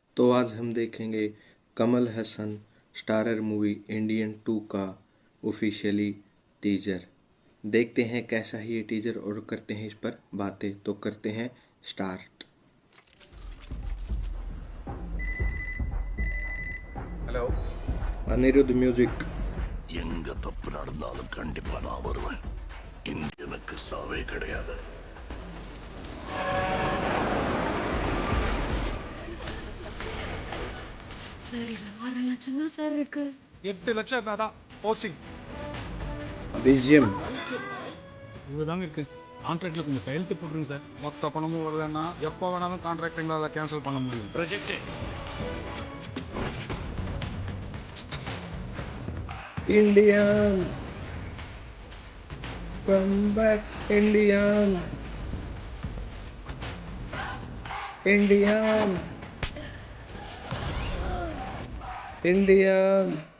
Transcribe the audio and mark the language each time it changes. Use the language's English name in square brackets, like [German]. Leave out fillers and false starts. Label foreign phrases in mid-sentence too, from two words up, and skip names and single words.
[Hindi] तो आज हम देखेंगे कमल हसन [English] starrer movie [Hindi] इंडियन 2 का [English] officially teaser. [Hindi] देखते हैं कैसा है ये टीजर और करते हैं इस पर बातें। तो करते हैं स्टार्ट। [Tamil] ஹலோ [Hindi] अनिरुद्ध म्यूजिक। [Tamil] எங்க தப்பு நடந்தாலும் கண்டிப்பா நான் வருவேன். இந்தியனுக்கு சாவே கிடையாது. சரி, 6 லட்சம் தான் சார் இருக்கு. 8 லட்சம் இருந்தாதான் போஸ்டிங். [Hindi] बीजीएम [Tamil] இவ்வளோதாங்க இருக்கு. கான்ட்ராக்டில் கொஞ்சம் கையெழுத்து போட்டுருங்க சார். மொத்த பணமும் வரலன்னா எப்போ வேணாலும் கான்ட்ராக்ட் எங்களால் கேன்சல் பண்ண முடியும். ப்ரொஜெக்ட் [English] Indian come back Indian Indian Indian